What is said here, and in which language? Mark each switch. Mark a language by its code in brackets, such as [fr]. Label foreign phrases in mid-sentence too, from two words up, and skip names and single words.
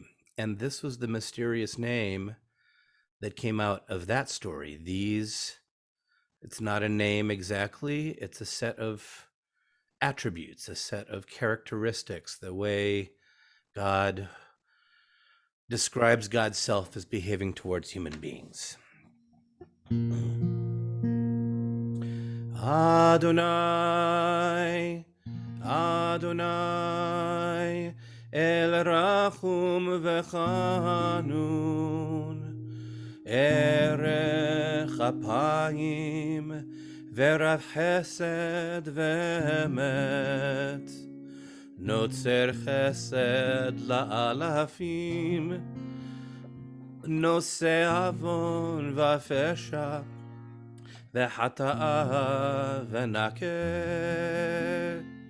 [en] And this was the mysterious name that came out of that story. It's not a name exactly, it's a set of attributes, a set of characteristics, the way God describes God's self as behaving towards human beings. [he] אדוני, אדוני, אל רחום וחנון, ארך אפים, ורב חסד ואמת, נוצר חסד לאלפים, נושא עון ופשע, וחטאה ונקה.